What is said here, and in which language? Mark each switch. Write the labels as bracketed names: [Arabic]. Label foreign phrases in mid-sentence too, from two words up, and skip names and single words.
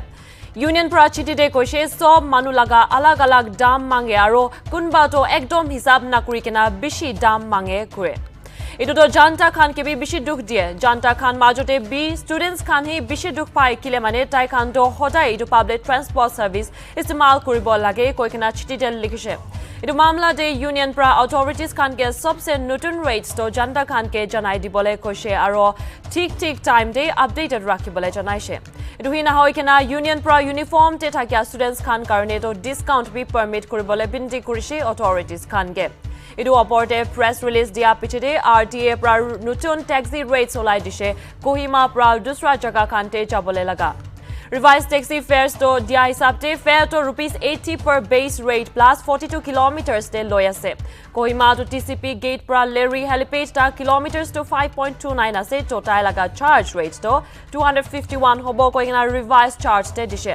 [Naga Pidgin] Union pra chithi de koise sob manu laga alag alag dam mange aru kunba to ekdom hisab na kuri kena bishi dam mange kure. Etu to janta khan ke bi bishi duk die. Janta khan majote bi students khan hi bishi duk pai kile mane tai khan to hodai etu [English] public transport service [Naga Pidgin] istemal koribo lage koi kena chithi del likhishe. Etu mamla de union pra authorities khan ke sobse notun rates to janta khan ke janai dibole koise aro ঠিক time de updated rakhibole janaise. Etu hina hoy kena union pra uniform te thakya students khan karone to discount bi permit koribole binti kurise authorities khan ke. Etu oporte [English] press release [Naga Pidgin] dia pichete RTA pra nutun [English] taxi rates [Naga Pidgin] olai dishe Kohima pra dusra jaga khan te jabole laga. [English] Revised taxi fares [Naga Pidgin] to dia hisab te fare to rupees 80 [English] per base rate plus 42 [Naga Pidgin] kilometers te loi ase. Kohima to TCP gate pra Larry helipad ta kilometers to 5.29 ase total laga [English] charge rate [Naga Pidgin] to 251 hobo koina [English] revised charge [Naga Pidgin] te dishe.